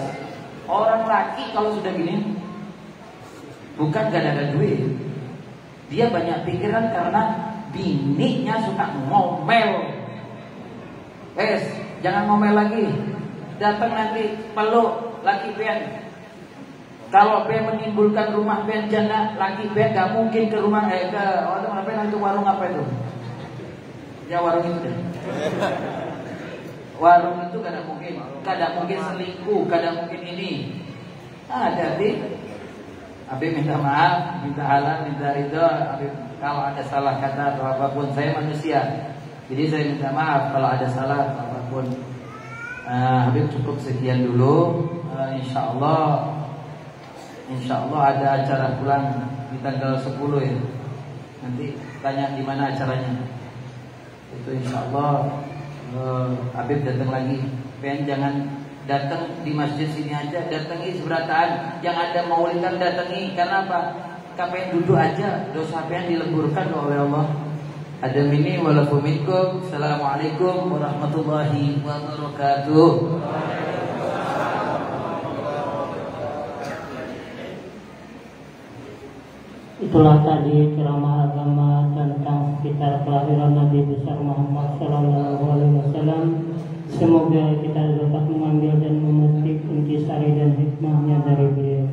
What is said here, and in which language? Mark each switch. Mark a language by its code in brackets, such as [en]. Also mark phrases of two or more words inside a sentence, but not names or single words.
[id] Orang laki kalau sudah gini, bukan gak ada duit, dia banyak pikiran karena bininya suka ngomel. Jangan ngomel lagi. Datang nanti peluk laki pian. Kalau pian menimbulkan rumah pian jana, laki pian gak mungkin ke rumah ke itu warung apa itu? Ya warung itu deh. Warung itu kada mungkin selingkuh, kada mungkin ini. Hati-hati. Habib minta maaf, minta halal, minta ridho. Habib kalau ada salah kata atau apapun, saya manusia. Jadi saya minta maaf kalau ada salah atau apapun. Habib cukup sekian dulu. [ar] إن شاء الله [id] ada acara pulang di tanggal 10 ya. Nanti tanya di mana acaranya. Itu [ar] إن شاء الله [id] Habib datang lagi. Pengen jangan datang di masjid sini aja, datangi seberataan. Yang ada maulidan datangi. Karena apa? Kapan duduk aja, dosa pengen dileburkan oleh Allah. Ada mini walaupun minkum. [ar] السلام عليكم ورحمة الله وبركاته. [id] Itulah tadi ceramah agama tentang sekitar kelahiran Nabi besar Muhammad SAW. Semoga kita dapat mengambil dan memetik intisari dan hikmahnya dari beliau.